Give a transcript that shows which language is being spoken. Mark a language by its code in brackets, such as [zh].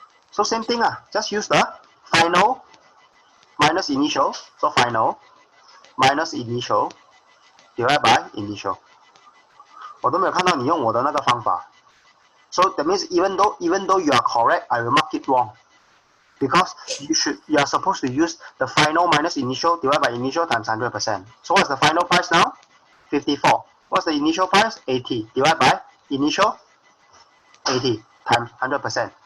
[en] So same thing, just use the final minus initial. So final minus initial divided by initial. [zh] 我都没有看到你用我的那个方法。 [en] So that means even though you are correct, I will mark it wrong. Because you are supposed to use the final minus initial divided by initial times 100%. So what's the final price now? 54. What's the initial price? 80. Divided by initial 80 times 100%.